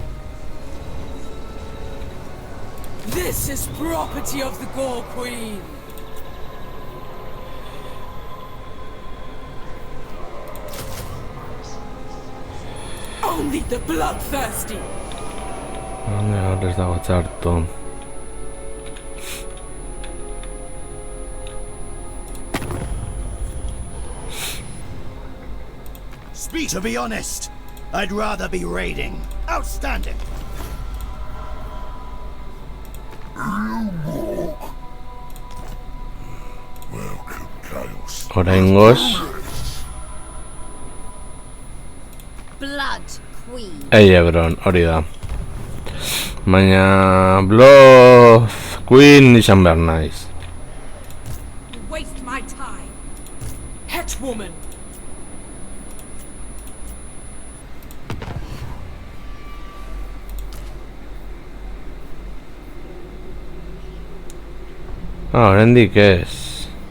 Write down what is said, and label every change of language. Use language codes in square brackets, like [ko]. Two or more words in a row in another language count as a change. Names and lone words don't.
[en] This is property of the Gore Queen. Only the bloodthirsty. [eu] Ahora ez dago txarto. [en] To be honest, I'd rather be raiding. Outstanding. Welcome, Chaos. [eu] Oraingoz, [en] Blood Queen. [eu] Ebron, hori da. Baina Blood Queen izan behar naiz. [en] Waste my time. Hetwoman. [eu] Oraindik ez.